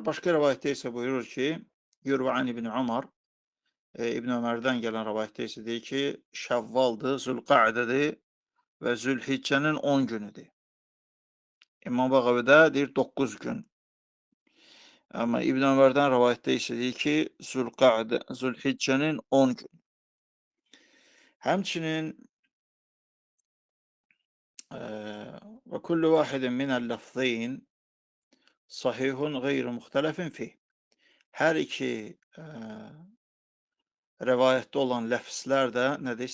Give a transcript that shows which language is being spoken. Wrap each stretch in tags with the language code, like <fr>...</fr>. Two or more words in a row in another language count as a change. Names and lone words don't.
<tr>Başka rivayette ise buyurur ki,</tr> <ar>يروى عن ابن عمر,</ar> <tr>İbn Ömer'den gelen rivayette ise</tr> <az>deyir ki,</az> <tr>Şevval'dır, Zülqa'dedir ve Zülhicce'nin 10 günüdür.</tr> <az>İmam Bağavi'de deyir 9 gün.</az> <tr>Ama İbn Ömer'den rivayette ise</tr> <az>deyir ki,</az> <tr>Zülhicce'nin 10 gün.</tr> <ar>Həmçinin وكل واحد من اللفظين صحيح غير مختلف فيه.</ar> <az>Hər iki rəvayətdə olan ləfzlər də nədir?</az>